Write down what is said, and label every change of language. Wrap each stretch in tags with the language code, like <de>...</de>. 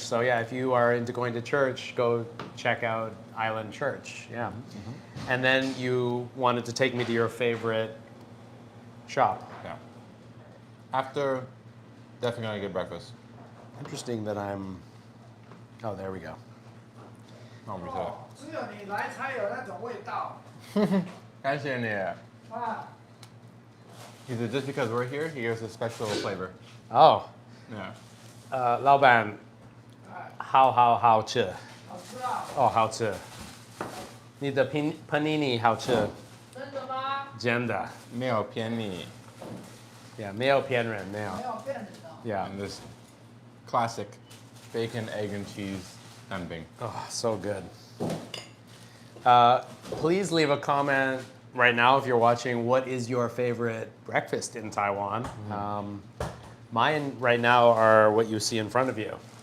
<en>So yeah, if you are into going to church, go check out Island Church. Yeah. And then you wanted to take me to your favorite shop. Yeah. After, definitely gonna get breakfast. Interesting that I'm... Oh, there we go. Oh, we said</en> <zh>只有你来才有那种味道。感谢你. Ah.</zh> <en>He said just because we're here, he gives a special flavor. Oh. Yeah.</en> <zh>老板好吃。好吃啊！哦，好吃。你的panini 好吃。真的吗？真的。没有骗你. Yeah, 没有骗人，没有。没有骗人的。 Yeah.</zh> <en>And this classic bacon, egg, and cheese danbing. Oh, so good. Please leave a comment right now if you're watching. What is your favorite breakfast in Taiwan? Mine right now are what you see in front of you.</en>